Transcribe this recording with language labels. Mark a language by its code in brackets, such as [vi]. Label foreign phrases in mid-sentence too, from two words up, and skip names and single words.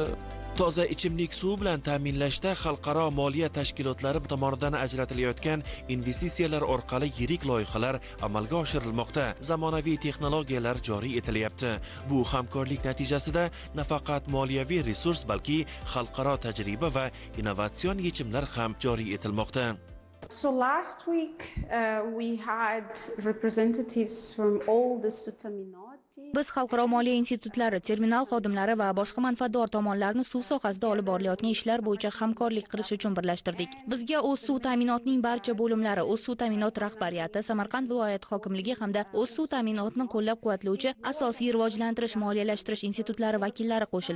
[uz] Toza ichimlik suv bilan ta'minlashda xalqaro moliya tashkilotlari tomonidan ajratilayotgan investitsiyalar orqali yirik loyihalar amalga oshirilmoqda. Zamonaviy texnologiyalar joriy etilyapti. Bu hamkorlik natijasida nafaqat moliyaviy resurs, balki xalqaro tajriba va innovatsion yechimlar ham joriy etilmoqda. [en] So last week we had representatives from all the Sutaminoti. [uz] Biz xalqaro moliya institutlari, terminal xodimlari va boshqa manfaatdor tomonlarni suv sohasida olib borilayotgan ishlar bo'yicha hamkorlik qilish uchun birlashtirdik. Bizga o'z suv ta'minotining barcha bo'limlari, o'z suv ta'minot rahbariyati, Samarqand viloyat hokimligi hamda o'z suv ta'minotini qo'llab-quvvatlovchi asosiy rivojlantirish, moliyalashtirish institutlari vakillari qo'shildi.